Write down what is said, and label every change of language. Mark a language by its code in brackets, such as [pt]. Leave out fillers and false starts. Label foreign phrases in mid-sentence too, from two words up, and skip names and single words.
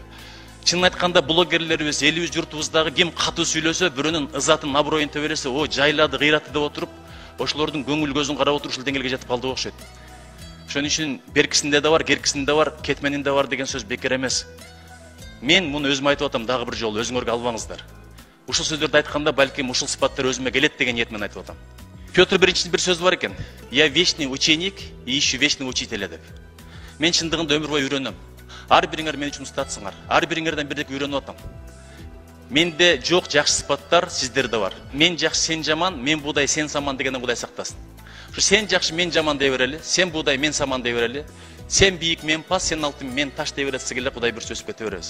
[ky] Чынын айтканда блогерлерибиз, элибиз, журтубуздагы ким катуу сүйлөсө, бирөөнүн ызатын, аброюн тебересе, о, жайлады, кыйраты деп отуруп, ошолордун көңүл көзүн карап отуруп ушул деңгээлге жетип калды окшойт. Ошон үчүн беркисинде да бар, керкисинде бар, кетменинде бар деген сөз бекер эмес. Мен муну өзүм айтып атам, дагы бир жолу өзүңөргө албаңыздар. Ушул сөздөрдү айтканда балким ушул сыпаттар өзүмө келет деген ниетмен айтып атам. Петр Биринчинин бир сөзү бар экен. [ru] Я вечный ученик и ищу вечного учителя деп. [ky] Мен чындыгында өмүр бою үйрөнөм. Ар бириңер мен үчүн устатсыңар. Ар бириңерден бирдеке үйрөнүп атам. Менде жок жакшы сыпаттар, сиздерде бар. Мен жакшы, сен жаман, мен будай, сен саман дегенден Кудай сактасын. Сен жакшы, мен жаман дей берели, сен будай, мен саман дей берели, сен бийик, мен пас, сен алтын, мен таш дей беретсек эле Кудай бир сөзүп кете беребиз.